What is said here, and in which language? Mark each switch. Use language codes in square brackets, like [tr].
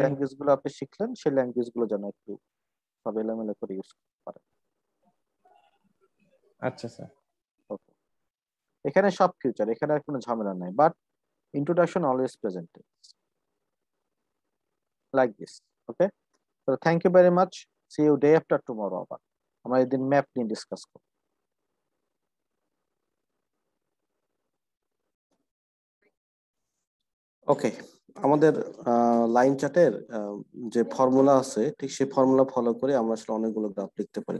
[bn] Language গুলো আপনি শিখলেন সেই ল্যাঙ্গুয়েজ গুলো যেন একটু সব এলোমেলো করে ইউজ করতে পারেন। আচ্ছা স্যার। ওকে, এখানে সব ফিউচার, এখানে আর কোনো ঝামেলা নাই, but [en] introduction always presented like this. Okay, so thank you very much. See you day after tomorrow [bn] আবার আমরা এদিন ম্যাপ নিয়ে ডিসকাস করব। ওকে, আমাদের লাইন চার্টের যে ফর্মুলা আছে, ঠিক সেই ফর্মুলা ফলো করে আমরা আসলে অনেকগুলো গ্রাফ লিখতে পারি।